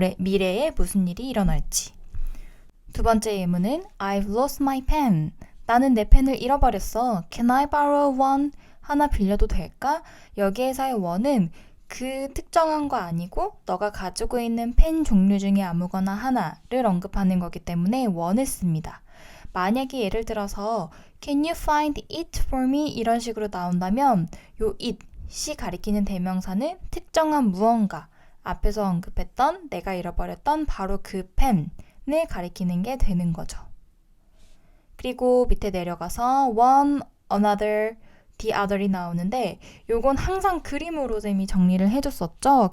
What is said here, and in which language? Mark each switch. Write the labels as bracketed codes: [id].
[ko] 미래에 무슨 일이 일어날지. 두 번째 예문은 [en] I've lost my pen. [ko] 나는 내 펜을 잃어버렸어. [en] Can I borrow one? [ko] 하나 빌려도 될까? 여기에서의 one은 그 특정한 거 아니고 너가 가지고 있는 펜 종류 중에 아무거나 하나를 언급하는 거기 때문에 one을 씁니다. 만약에 예를 들어서 [en] Can you find it for me? [ko] 이런 식으로 나온다면 요 it이 가리키는 대명사는 특정한 무언가 앞에서 언급했던 내가 잃어버렸던 바로 그 펜을 가리키는 게 되는 거죠. 그리고 밑에 내려가서 one, another, the other이 나오는데 요건 항상 그림으로 쌤이 정리를 해줬었죠.